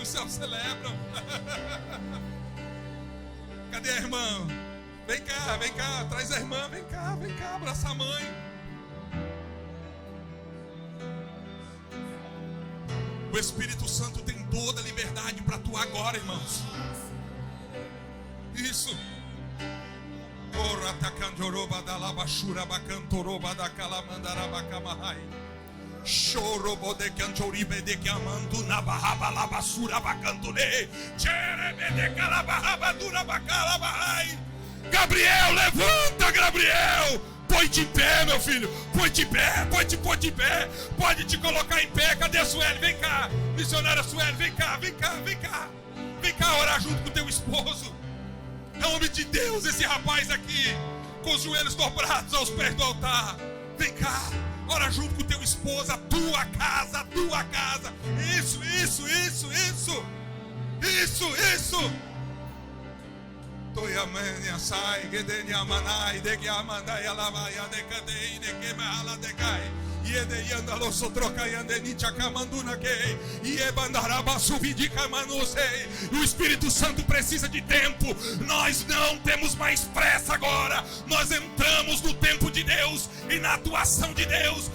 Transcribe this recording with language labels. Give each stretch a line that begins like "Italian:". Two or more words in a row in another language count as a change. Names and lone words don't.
Portuguese: Os céus celebram. Cadê a irmã? Vem cá, traz a irmã, vem cá, abraça a mãe. O Espírito Santo tem toda a liberdade para atuar agora, irmãos. Isso. Ora tacandoroba da labachura bacantoroba da calamandaraba camahai. Chorobo de cantoribe de camandu na barraba labassura bacantule. Cherebe de calabarraba dura bacalabahai. Gabriel, levanta, Gabriel. Põe-te em pé, meu filho. Põe-te em pé, põe-te em pé. Pode te colocar em pé. Cadê a Sueli? Vem cá. Missionária Sueli, vem cá. Vem cá orar junto com o teu esposo. É homem de Deus esse rapaz aqui, com os joelhos dobrados aos pés do altar. Vem cá, ora junto com o teu esposo, a tua casa. Isso. Toyamania sai, gedenia manai, de que amandai alavaia de cadei, de que mala de cai. O Espírito Santo precisa de tempo. Nós não temos mais pressa agora. Nós entramos no tempo de Deus e na atuação de Deus.